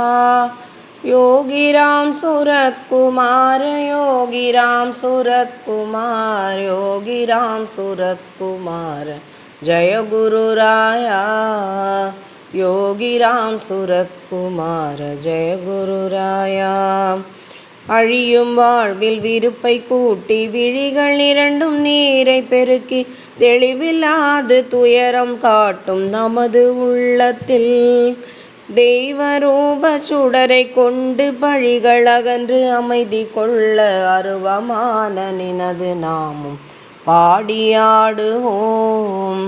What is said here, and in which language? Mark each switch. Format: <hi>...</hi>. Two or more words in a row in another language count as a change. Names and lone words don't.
<sa>योगीराम सूरत कुमार, योगीराम सूरत कुमार, योगीराम सूरत कुमार, जय गुरु राया। योगीराम सूरत कुमार, जय गुरु राया।</sa> <ta>அழியும் வாழ்வில் விருப்பை கூட்டி விழிகள் இரண்டும் நீரை பெருக்கி தெளிவில்லாது துயரம் காட்டும் நமது உள்ளத்தில் தெய்வரூப சுடரை கொண்டு பழிகள் அகன்று அமைதி கொள்ள அருவமான நினது நாமும் பாடியாடுவோம்.</ta>